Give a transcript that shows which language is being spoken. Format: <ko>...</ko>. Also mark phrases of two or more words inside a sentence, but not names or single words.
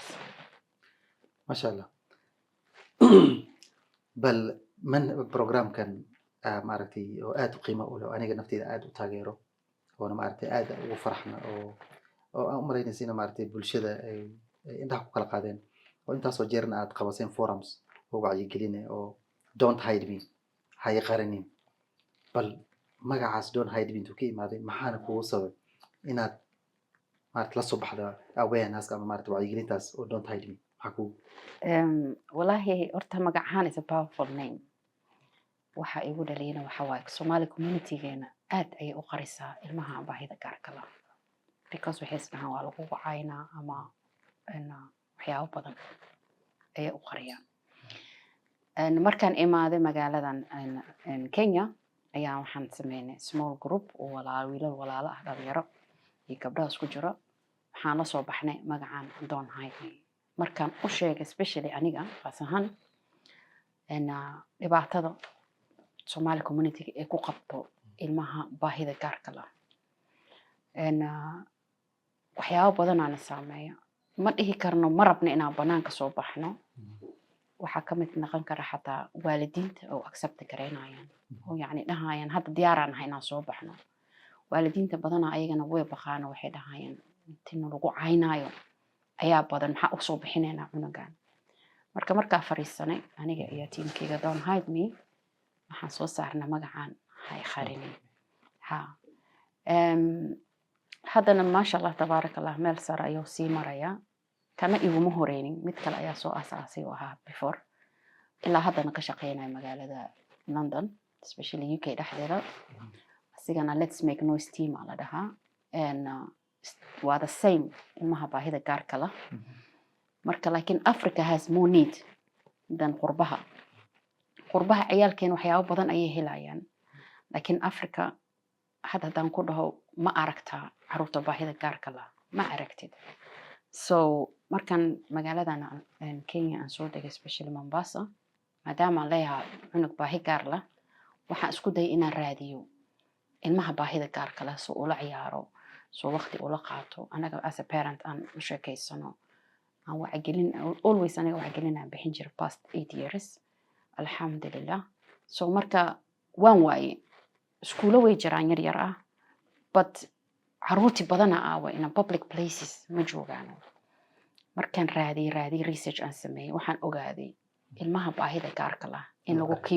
<ar>masha allah</ar> <so>bal man programkan maaragtay oo aad u qiimo u leh aniga nafteyda aad u taageero oona maaragtay aad ugu faraxna oo aan u malaynaysa ina maaragtay bulshada ay indhaha ku kala qaadeen oo intaasoo jeerna aad qabaseen forums oo wacyigeline oo</so> <en>don't hide me</en> <so>ha i qarinin bal magacaas</so> <en>don't hide me</en> <so>intuu ka imaaday maxaana kugu sabab inaad maaragtay la soo baxda awareness ama maaragtay wacyigelintaas oo</so> <en>don't hide me</en> <so>maxaa kugu walaahi horta magacahaan</so> <en>is a powerful name</en> <so>waxa igu dhaliyana waxa waaye Somali community-geena aad ayay u qarisaa ilmaha baahida gaarka leh because waxay isdhahaan waa lagu wacaynaa ama waxyaabo badan ayay u qariyaan markaan imaaday magaaladan Kenya ayaa waxaan sameynay</so> <en>small group</en> <so>oo wiilal walaalo ah dhalinyaro iyo gabdhaha isku jiro waxaan la soo baxnay magacaan</so> <en>don't hide me</en> <so>markaan u sheegay especially aniga qaas ahaan dhibaatada Somali community ee ku qabto ilmaha baahida gaarka leh waxyaabo badan aan saameeyo ma dhihi karno ma rabno inaan banaanka soo baxno waxa ka mid noqon kara xataa waalidiinta oo accept gareynayaan oo yacni dhahayaan hadda diyaaraan ahay inaan soo baxno waalidiinta badanaa ayagana way baqaano waxay dhahayaan intii lagu caynaayo ayaa badan maxaa u soo bixinaynaa cunugan markaa fariisanay aniga iyo tiimkayga</so> <en>don't hide me</en> <so>waxaan soo saarnay magacaan hay qarinin haddana</so> <ar>maasha allah tabaaraka allah</ar> <so>meel sare ayuu sii marayaa kana iguma horeynin mid kale ayaa soo asaasay oo ahaa before ilaa haddana ka shaqeynaya magaalada london especially UK dhexdeeda asigana</so> <en>let's make noise team</en> <so>la dhahaa waa</so> <en>the same</en> <so>ilmaha baahida gaarka leh marka laakiin</so> <en>Africa has more need than</en> <so>qurbaha ciyaalkeen waxyaabo badan ayay helayaan laakiin Africa haddaan ku dhaho ma aragtaa caruurta baahida gaarka leh ma aragtid so markan magaaladan Kenya aan soo degay especially Mombasa maadaama aan leeyahay cunug baahi gaar leh waxaan isku dayay inaan raadiyo ilmaha baahida gaarka leh soo ula ciyaaro soo waqti ula qaato anaga</so> <en>as a parent</en> <so>aan u sheekaysano aan wacyigelin always anaga wacyigelin aan bixin jiray</so> <en>past 8 years</en> <so>alxamdulillah so marka waan waaye iskuulo way jiraan yar ah but caruurti badana aawa</so> <en>in public places</en> <so>ma joogaan markaan raadi research aan sameeyay waxaan ogaaday ilmaha baahida gaarka leh in lagu keep</so>